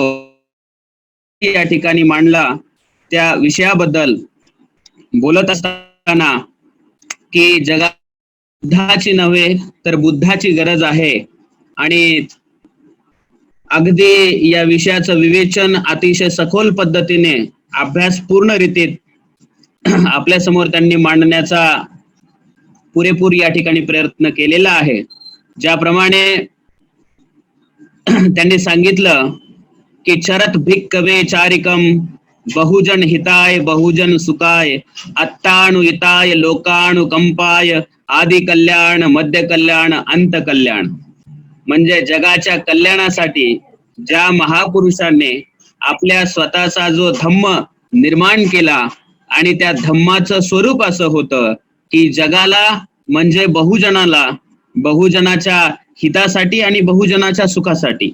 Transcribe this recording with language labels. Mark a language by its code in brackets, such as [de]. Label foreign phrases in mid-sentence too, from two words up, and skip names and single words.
[mr] या ठिकाणी मांडला त्या विषयाबद्दल बोलत असताना की जगात बुद्धाची नव्हे तर बुद्धाची गरज आहे, आणि अगदी या विषयाचं विवेचन अतिशय सखोल पद्धतीने अभ्यासपूर्ण रीतीत आपल्या समोर त्यांनी मांडण्याचा पुरेपूर या ठिकाणी प्रयत्न केलेला आहे. ज्याप्रमाणे त्यांनी सांगितलं की [pi] चरत भिक्कवे चारिकम बहुजन हिताय बहुजन सुखाय अत्ताणु हिताय लोकाणु कंपाय आदि कल्याण मध्य कल्याण अंत कल्याण. [mr] म्हणजे जगाच्या कल्याणासाठी ज्या महापुरुषांनी आपल्या स्वतःचा जो धम्म निर्माण केला आणि त्या धम्माचं स्वरूप असं होतं की जगाला म्हणजे बहुजनाला बहुजनाच्या हितासाठी आणि बहुजनाच्या सुखासाठी.